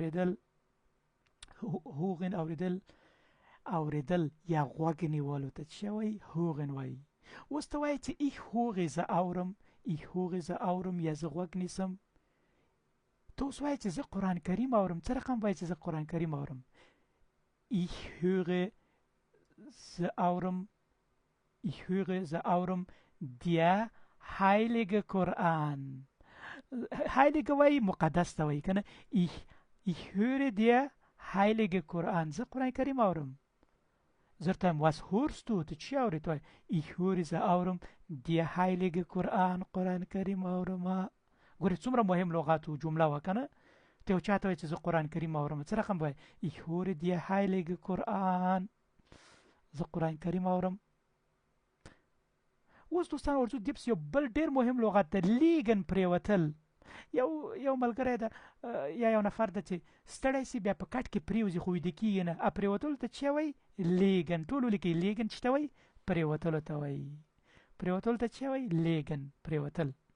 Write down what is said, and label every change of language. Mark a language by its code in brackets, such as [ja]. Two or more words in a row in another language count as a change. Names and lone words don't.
[ps] اورېدل یا غوږ نیولو ته څه وایي hören وایي اوس ته وایي چې [de] ich höre [ps] زه اورم یا زه غوږ نیسم ته اوس وایي چې زه قرآن کریم اورم څه رقم وایي چې زه قرآن کریم اورم [de] ich höre [ps] زه اورم [de] der heilige Koran [ps] heilige وایي مقدس ته وایي که نه [de] ich höre der heilige Koran [ps] زه قرآن کریم اورم زرتم [de] was hörst du [ps] ته چی اورې ته وایي [de] ich höre [ps] زه اورم [de] der heilige Koran [ps] قرآن کریم اورم ګورې څومره مهم لغات و جمله وه که نه ته یو چا ته وایي چې زه قرآن کریم اورم څه رقم وایي [de] ich höre der heilige Koran [ps] زه قرآن کریم اورم اوس دوستان ورځو دې پسې یو بل ډېر مهم لغت ده لیګن پرېوتل یو ملګری ده یا یو نفر ده چې ستړی سي بیا په کټ کې پرېوځي خو ویده کېږي نه پرېوتلو ته څه وایي لیګن ټول ولیکئ لیګن چې ته وایي پرېوتلو ته وایي پرېوتلو ته څه وایي لیګن پرېوتل